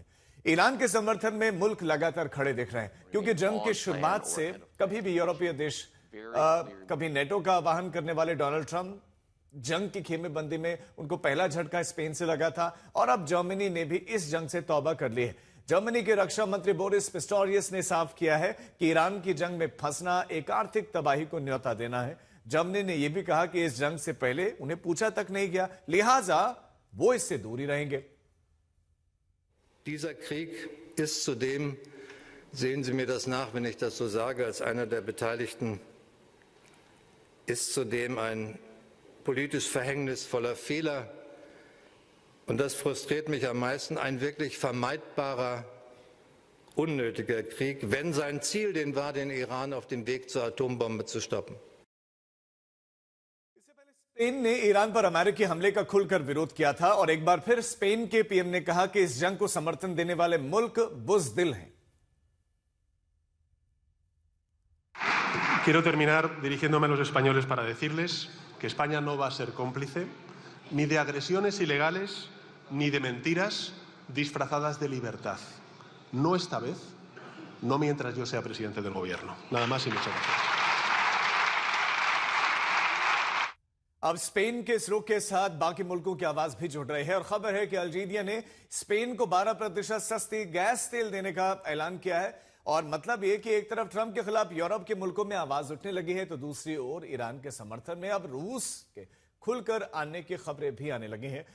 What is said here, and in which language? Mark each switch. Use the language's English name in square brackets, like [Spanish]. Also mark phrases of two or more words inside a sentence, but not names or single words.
[Hindi] ईरान के समर्थन में मुल्क लगातार खड़े दिख रहे हैं, क्योंकि जंग की शुरुआत से कभी भी यूरोपीय देश कभी नेटो का आह्वान करने वाले डोनाल्ड ट्रंप जंग की खेमेबंदी में उनको पहला झटका स्पेन से लगा था, और अब जर्मनी ने भी इस जंग से तौबा कर ली है। जर्मनी के रक्षा मंत्री बोरिस पिस्टोरियस ने साफ किया है कि ईरान की जंग में फंसना एक आर्थिक तबाही को न्योता देना है। जर्मनी ने यह भी कहा कि इस जंग से पहले उन्हें पूछा तक नहीं गया, लिहाजा वो इससे दूर ही रहेंगे। [German] Dieser Krieg ist zudem, sehen Sie mir das nach, wenn ich das so sage, als einer der Beteiligten, ist zudem ein politisch verhängnisvoller Fehler, und das frustriert mich am meisten, ein wirklich vermeidbarer, unnötiger Krieg, wenn sein Ziel den war, den Iran auf dem Weg zur Atombombe zu stoppen. [Hindi] स्पेन ने ईरान पर अमेरिकी हमले का खुलकर विरोध किया था, और एक बार फिर स्पेन के पीएम ने कहा कि इस जंग को समर्थन देने वाले मुल्क बुज़दिल हैं। [Spanish] Quiero terminar dirigiéndome a los españoles para decirles que España no va a ser cómplice ni de agresiones ilegales ni de mentiras disfrazadas de libertad. No esta vez, no mientras yo sea presidente del gobierno. Nada más y muchas gracias. [Hindi] अब स्पेन के इस रुख के साथ बाकी मुल्कों की आवाज भी जुड़ रही है, और खबर है कि अल्जीरिया ने स्पेन को 12% सस्ती गैस तेल देने का ऐलान किया है। और मतलब यह कि एक तरफ ट्रंप के खिलाफ यूरोप के मुल्कों में आवाज उठने लगी है, तो दूसरी ओर ईरान के समर्थन में अब रूस के खुलकर आने की खबरें भी आने लगी हैं।